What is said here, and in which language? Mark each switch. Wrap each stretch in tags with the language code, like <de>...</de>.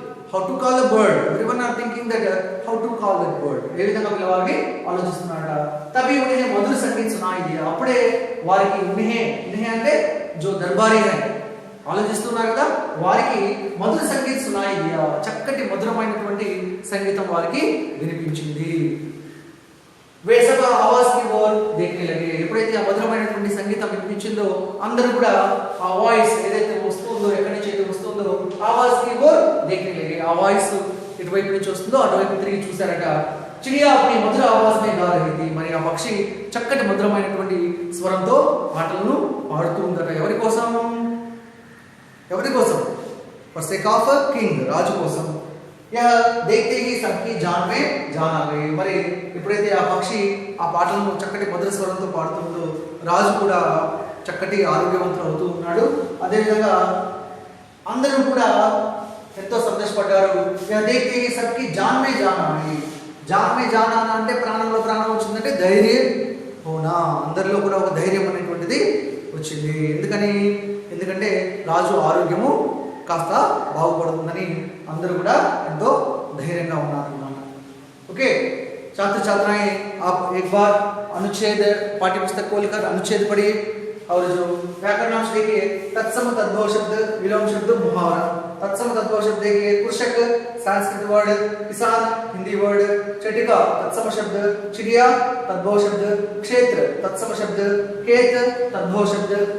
<en>how to call a bird, everyone are thinking that how to call that bird,</en> <te>ఏ విధంగా పిలవాలని ఆలోచిస్తున్నారట।</te> <hi>తబి ఉన్హే మధుర సంగీత్ సునాయి దియా,</hi> <te>అప్పుడే వారికి</te> <hi>ఉన్హే అంటే जो दरबारी है,</hi> <te>ఆలోచిస్తున్నారు కదా, వారికి</te> <hi>మధుర సంగీత సునాయి దియా,</hi> <te>చక్కటి మధురమైనటువంటి సంగీతం వారికి వినిపించింది.</te> <hi>वे सब आवाज की ओर देखने लगे.</hi> <te>ఎప్పుడైతే ఆ మధురమైనటువంటి సంగీతం వినిపించిందో అందరూ కూడా ఆ వాయిస్ ఏదైతే వస్తుందో, ఎక్కడి నుంచి అయితే వస్తుందో</te> <hi>ఆవాజ్ కి ఓర్ देखने लगे.</hi> <te>ఆ వాయిస్ ఇటువైపు నుంచి వస్తుందో అటువైపు తిరిగి చూశారట.</te> <hi>చిడియా अपनी మధుర ఆవాజ్ మే గా రహీ థీ.</hi> <te>మరి ఆ పక్షి చక్కటి మధురమైనటువంటి స్వరంతో పాటలను పాడుతూ ఉందట. ఎవరి కోసం? ఎవరి కోసం?</te> <en>for sake of king,</en> <te>రాజు కోసం.</te> <hi>यह देखते ही सबकी जान में जान आ गई.</hi> <te>మరి ఎప్పుడైతే ఆ పక్షి ఆ పాటలను చక్కటి మధుర స్వరంతో పాడుతుందో రాజు కూడా చక్కటి ఆరోగ్యవంతుడు అవుతూ ఉన్నాడు. అదేవిధంగా అందరూ కూడా ఎంతో సంతోషపడ్డారు.</te> <hi>यह देखते ही सबकी जान में जान आ गई. जान में जान आना</hi> <te>అంటే ప్రాణంలో ప్రాణం వచ్చిందంటే ధైర్యం హోనా. అందరిలో కూడా ఒక ధైర్యం అనేటువంటిది వచ్చింది. ఎందుకంటే రాజు ఆరోగ్యము కాస్త బాగుపడుతుందని అందరూ కూడా ఎంతో ధైర్యంగా ఉన్నారు అన్నమాట.</te> <hi>ఓకే, छात्र छात्राएं आप एक बार अनुच्छेद पाठ्य पुस्तक खोलकर अनुच्छेद पढ़िए और जो व्याकरणांश देखिए तत्सम तद्भव शब्द, विलोम शब्द, मुहावरा. तत्सम तद्भव शब्द देखिए कृषक संस्कृत वर्ड, किसान हिंदी वर्ड, चटिका तत्सम शब्द, चिड़िया तद्भव शब्द, क्षेत्र तत्सम शब्द, खेत तद्भव शब्द.</hi>